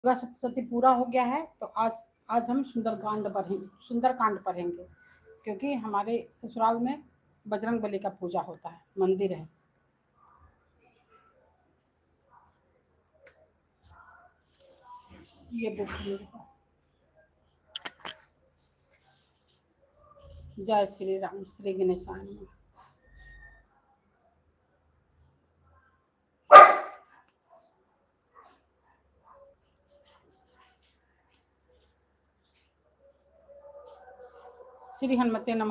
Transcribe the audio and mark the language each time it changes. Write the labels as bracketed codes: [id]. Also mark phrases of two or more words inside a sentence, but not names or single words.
[hi] दुर्गा सप्तशती पूरा हो गया है, तो आज आज हम सुंदरकांड पढ़ेंगे, क्योंकि हमारे ससुराल में बजरंग बली का पूजा होता है, मंदिर है। ये बुक है मेरे पास। जय श्री राम, [sa] श्री गणेशाय नमः। श्री हनुमते नमः।